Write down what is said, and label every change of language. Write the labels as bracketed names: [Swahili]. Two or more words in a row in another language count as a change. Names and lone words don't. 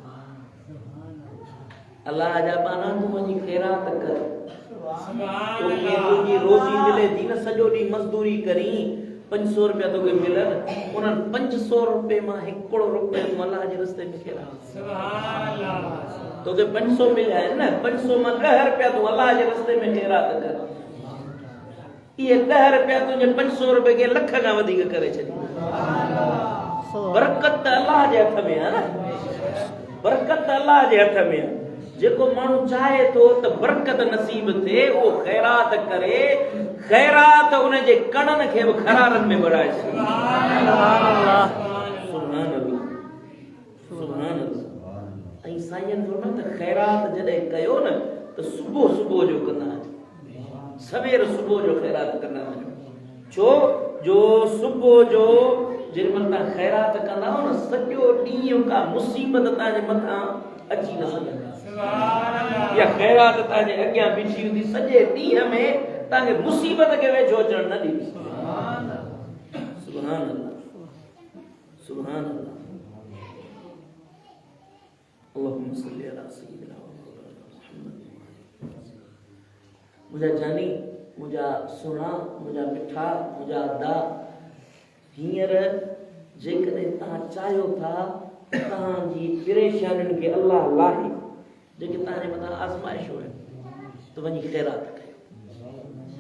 [Sindhi] अल्लाह जा पाना तूं वञी ख़ैरात कर, तोखे तुंहिंजी रोज़ी मिले थी न, सॼो ॾींहुं मज़दूरी करी 500 रुपया तोखे मिलनि, उन्हनि 500 रुपए मां 1 रुपए तूं अल्लाह जे रस्ते में ख़ैरात, तोखे 500 मिलिया आहिनि न, 500 मां 10 रुपया तूं अल्लाह जे रस्ते में ख़ैरात कर। ये 10 रुपया तुझे 500 रुपए के लख का वधिक करे छड़ी। बरकत अल्लाह जे हथ में है ना, बरकत अल्लाह जे हथ में है। जेको माण्हू चाहे तो त बरकत नसीब थे, वो खैरात करे, खैरात उन जे कणनि खे बि खरारनि में बढ़ाए छॾे। [Arabic] سبحان الله، سبحان الله، سبحان الله. [Sindhi] ऐं साईं फरमायो त खैरात जॾहिं कयो न त सुबुह सुबुह जो कंदा, सवेर सुबुह जो खैरात कंदा वञो। छो जो सुबुह जो जेमल तव्हां खैरात कंदा हो न, सॼो ॾींहुं का मुसीबत तव्हांजे मथां अची न सघंदी। या खैरात तव्हांजे अॻियां बीठी हूंदी, सॼे ॾींहं में तव्हांखे मुसीबत खे वेझो अचण न ॾींदी। [Arabic] سبحان الله، سبحان الله. اللهم صل على سيدنا محمد. [Sindhi] मुझा जानी, मुझा सुना, मुझा मिठा, मुझा अदा, हींअर जेकॾहिं तव्हां चाहियो था तव्हांजी परेशानियुनि खे अल्लाह लाहे, जेके तव्हांजे मथां आज़माइशूं आहिनि, त वञी खैरात कयो।